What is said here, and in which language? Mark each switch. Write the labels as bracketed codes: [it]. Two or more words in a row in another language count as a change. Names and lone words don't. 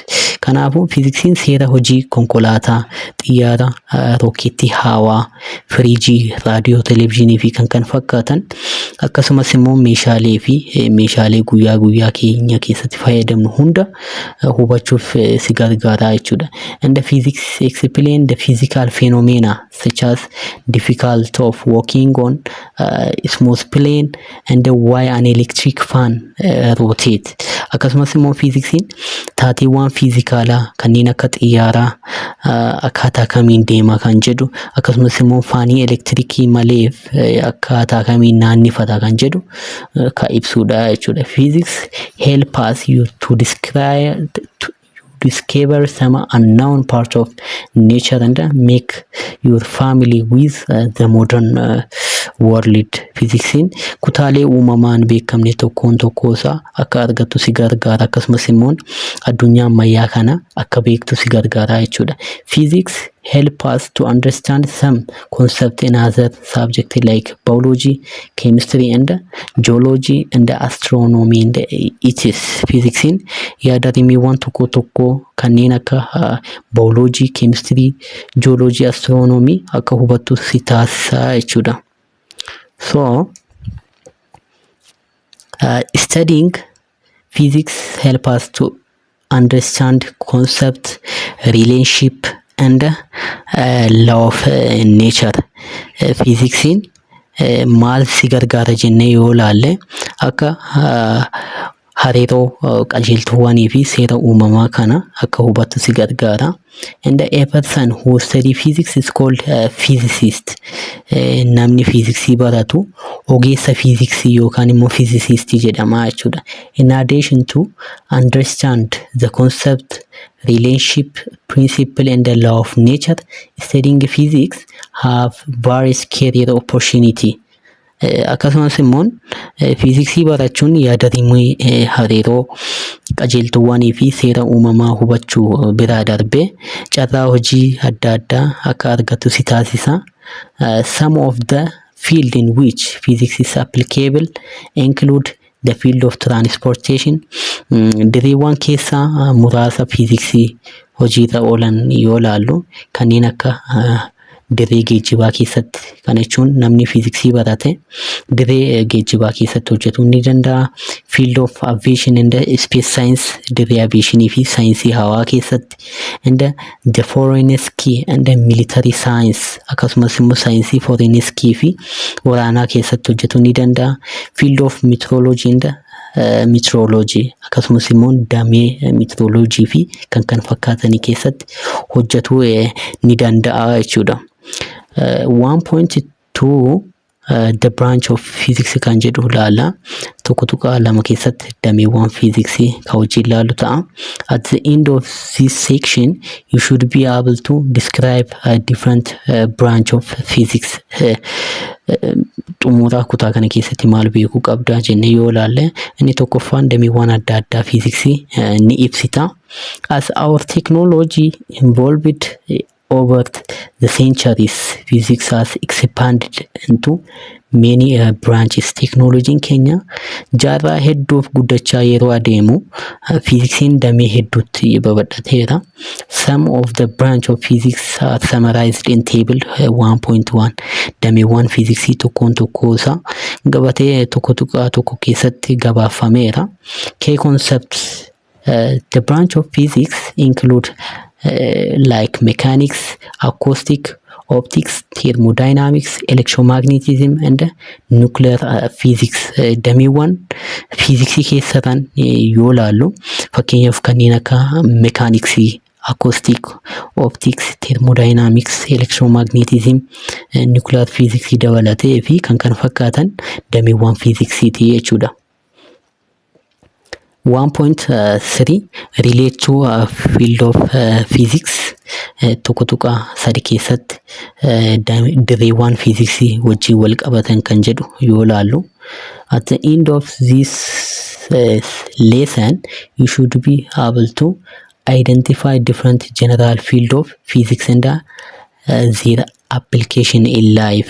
[om] Kanaafuu fiiziksiin seera hojii konkolaataa, xiyyaara, rookeetii hawaa, firiijii, raadiyoo, televiziyoonii fi kan fakkaatan akkasumas immoo meeshaalee fi meeshaalee guyyaa guyyaa keenya keessatti fayyadamnu hunda hubachuuf si gargaara jechuudha. [en] And the physics explain the physical phenomena such as difficulty of walking on smooth plane and why an electric fan rotate. [om] Akkasumas immoo fiiziksiin taateewwan fiizikaalaa kanneen akka xiyyaaraa akkaataa kamiin deema kan jedhu akkasumas immoo faanii elektirikii malee akkaataa kamiin naannifata kan jedhu kan ibsuudha jechuudha. [en] Physics help us you to discover some unknown part of nature and make your family with the modern world. [om] Fiiziksiin kutaalee uumamaan beekamne tokkoon tokkoosaa akka argattu si gargaara akkasumas immoo addunyaa ammayyaa kana akka beektu si gargaara jechuudha. [en] Physics help us to understand some concept in other subject like biology, chemistry and geology and astronomy and ethics. [om] Fiiziksiin yaada dhimmiiwwan tokko tokko kanneen akka [en] biology, chemistry, geology, astronomy [om] akka hubattu si taasisa jechuudha. [en] So, studying physics help us to understand concept, relationship and law of nature. [om] Fiiziksiin maal si gargaara jennee yoo laalle akka hariiroo qajeeltuuwwanii fi seera uumamaa kana akka hubattu si gargaara. [en] And a person who study physics is called a physicist. [om] Namni fiiziksii baratu ogeessa fiiziksii yookaan immoo physicist jedhama jechuudha. [en] In addition to understand the concept, relationship, principle and the law of nature, studying physics have various career opportunity. [om] Akkasumas immoo fiiziksii barachuun yaada dhimma hariiroo qajeeltuuwwanii fi seera uumamaa hubachuu bira darbee carraa hojii adda addaa akka argattu si taasisa. [en] Some of the field in which physics is applicable include the field of transportation. [om] Diriiwwan keessaa muraasa fiiziksii hojiirra oolan yoo laallu kanneen akka dirree geejjibaa keessatti. Kana jechuun namni fiiziksii barate dirree geejjibaa keessatti hojjetuu ni danda'a. [en] Field of aviation and space science [om] dirree aviationii fi saayinsii hawaa keessatti. [en] And the forensic and military science [om] akkasumas immoo saayinsii forensic fi waraanaa keessatti hojjetuu ni danda'a. [en] Field of meteorology and meteorology [om] akkasumas immoo damee meteorology fi kan kana fakkaatanii keessatti hojjetuu ni danda'a jechuudha. [en] 1.2 the branch of physics [om] kan jedhu ilaalla. Tokko tuqaa lama keessatti dameewwan fiiziksii kan hojii ilaalu ta'a. [en] At the end of this section you should be able to describe a different branch of physics. [om] Xumura kutaa kana keessatti maal beekuu qabda jennee yoo ilaalle inni tokkoffaan dameewwan adda addaa fiiziksii ni ibsita. [en] As our technology evolved over the centuries, physics has expanded into many branches. [om] Teknooloojiin keenya jaarraa hedduuf guddachaa yeroo adeemu fiiziksiin damee hedduutti babal'ateera. [en] Some of the branch of physics are summarized in table 1.1. [om] Dameewwan fiiziksii tokkoon tokkoosaa gabatee tokko tuqaa tokko keessatti gabaafameera. [en] Key concepts the branch of physics include like mechanics, acoustic, optics, thermodynamics, electromagnetism and nuclear physics. [om] Dameewwan fiiziksii keessatti yoo ilaallu fakkeenyaaf kanneen akka mechanicsii, [en] acoustic, optics, thermodynamics, electromagnetism, nuclear physics [om] dabalatee fi kan kana fakkaatan dameewwan fiiziksiiti jechuudha. [en] 1.3 relate to field of physics. [om] Tokko tuqaa sadi keessatti dirreewwan fiiziksii wajjin wal qabatan kan jedhu yoo ilaallu. [en] At the end of this lesson you should be able to identify different general field of physics and their application in life.